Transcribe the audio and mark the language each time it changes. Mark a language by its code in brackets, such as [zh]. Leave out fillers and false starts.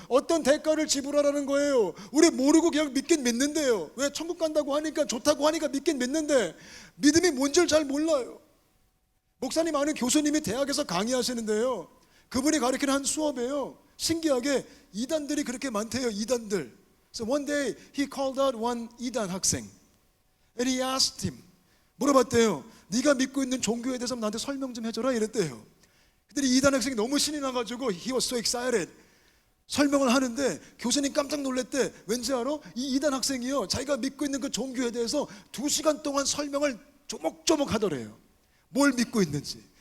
[ko] 어떤 대가를 지불하라는 거예요? 우리 모르고 그냥 믿긴 믿는데요. 왜? 천국 간다고 하니까, 좋다고 하니까 믿긴 믿는데 믿음이 뭔지를 잘 몰라요. 목사님 아는 교수님이 대학에서 강의하시는데요, 그분이 가르치는 한 수업에요, 신기하게 이단들이 그렇게 많대요. 이단들. [en] So one day he called out one 이단 학생 and he asked him, [ko] 물어봤대요. 네가 믿고 있는 종교에 대해서 나한테 설명 좀 해줘라 이랬대요. 근데 이단 학생이 너무 신이 나가지고 [en] he was so excited. [ko] 설명을 하는데 교수님 깜짝 놀랐대. 왠지 알아? 이 이단 학생이요, 자기가 믿고 있는 그 종교에 대해서 2시간 동안 설명을 조목조목 하더래요. 뭘 믿고 있는지.